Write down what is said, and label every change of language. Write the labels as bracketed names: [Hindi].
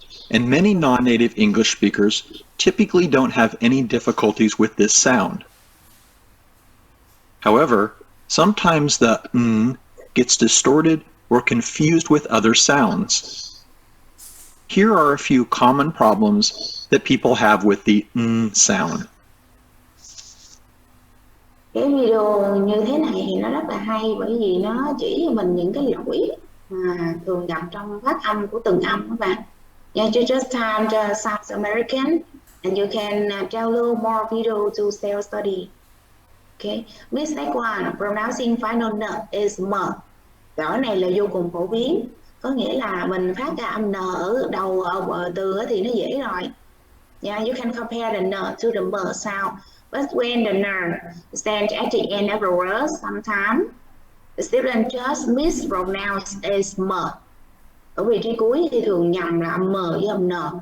[English] And many non-native English speakers typically don't have any difficulties with this sound. However, sometimes the gets distorted or confused with other sounds. Here are a few common problems that people have with the sound. [Vietnamese] Cái video như thế này thì nó rất là hay bởi vì nó chỉ cho mình những cái lỗi mà thường gặp trong phát âm của từng âm các bạn. [English] Yeah, you just type the South American and you can download more video to self-study. Okay. Mistake 1, pronouncing final n is m. [Vietnamese] Cái này là vô cùng phổ biến. Có nghĩa là mình phát ra âm n ở đầu từ thì nó dễ rồi. [English] Yeah, you can compare the n to the m sound. But when the n stands at the end of the word, sometimes the student just mispronounce as m. [Vietnamese] Ở vị trí cuối thì thường nhầm là âm m với âm n.